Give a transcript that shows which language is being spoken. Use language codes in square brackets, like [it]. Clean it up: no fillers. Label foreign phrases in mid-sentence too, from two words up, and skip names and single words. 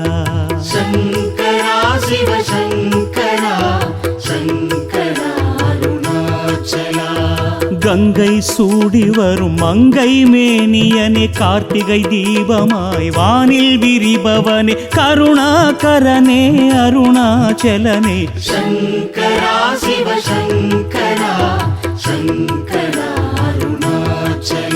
[sa] शङ्करा शिवशङ्करा शङ्करा अरुणाचला [ta] கங்கை சூடி வரும் மங்கை மேனியனே கார்த்திகை தீபமாய் வானில் விரிபவனே கருணாகரனே அருணாச்சலனே [sa] शङ्करा शिवशङ्करा शङ्करा अरुणाचला